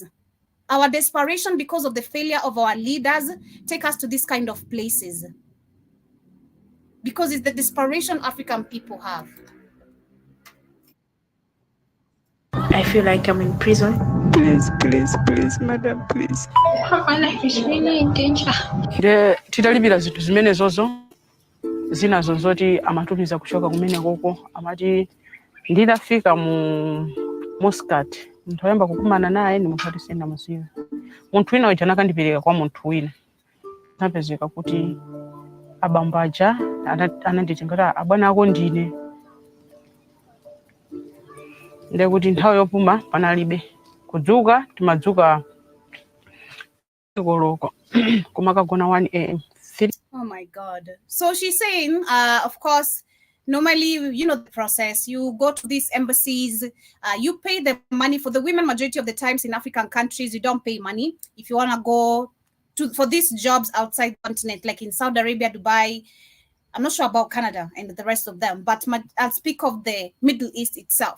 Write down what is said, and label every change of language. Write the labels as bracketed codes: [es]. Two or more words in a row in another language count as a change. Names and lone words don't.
[en] Our desperation because of the failure of our leaders take us to this kind of places. Because it's the desperation African people have. I feel like I'm in prison. Please, madam, please. My life is really in danger. [ny] Titalipira zinthu zimene zozo zina zozoti amatumiza kuchoka kumene koko amati ndidafika mu Muscat munthu ayamba kukumana naye ndi munthu atisenda musiyo munthu wina uja nakandipeleka kwa munthu wina napezeka kuti abambaja ananditengera abwana ako ndine ndekuti nthawi yopuma panalibe kudzuka timadzuka koloko kumakagona 1 a.m. [en] Oh my God. So she's saying, of course, normally, you know the process. You go to these embassies, you pay the money. For the women, majority of the times in African countries, you don't pay money. If you want to go for these jobs outside the continent, like in Saudi Arabia, Dubai, I'm not sure about Canada and the rest of them, but I'll speak of the Middle East itself.